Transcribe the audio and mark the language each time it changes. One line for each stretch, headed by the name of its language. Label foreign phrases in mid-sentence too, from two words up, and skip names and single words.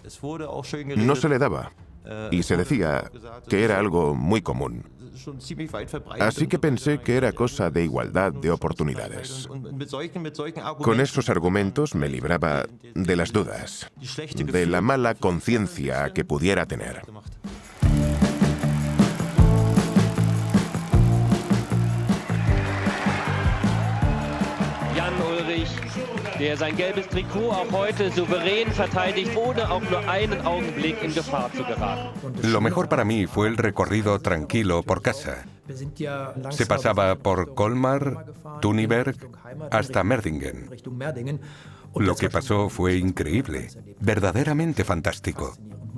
Spanish: No se le daba, y se decía que era algo muy común. Así que pensé que era cosa de igualdad de oportunidades. Con esos argumentos me libraba de las dudas, de la mala conciencia que pudiera tener.
German: Jan Ullrich, der sein gelbes Trikot auch heute souverän verteidigt, ohne auch nur einen Augenblick in Gefahr zu geraten.
Spanish: Lo mejor para mí fue el recorrido tranquilo por casa. Se pasaba por Colmar, Tuniberg, hasta Merdingen. Lo que pasó fue increíble, verdaderamente fantástico.